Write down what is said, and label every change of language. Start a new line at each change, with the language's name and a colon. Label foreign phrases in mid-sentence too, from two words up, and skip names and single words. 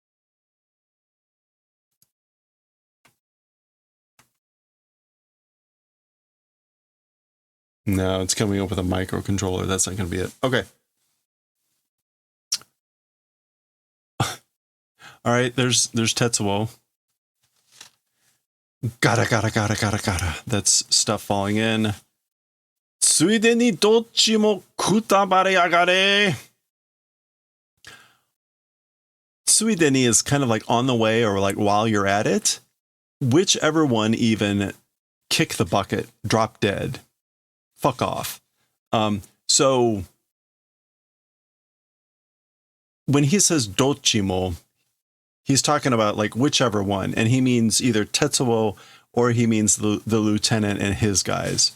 English: No, it's coming up with a microcontroller. That's not going to be it. Okay. All right, there's Tetsuo. Gotta. That's stuff falling in.
Japanese: ついでに どっちも くたばれ やがれ.
English: Tsuide is kind of like on the way or like while you're at it. Whichever one even kick the bucket, drop dead. Fuck off. So when he says dochimo, he's talking about like whichever one, and he means either Tetsuo or he means the lieutenant and his guys.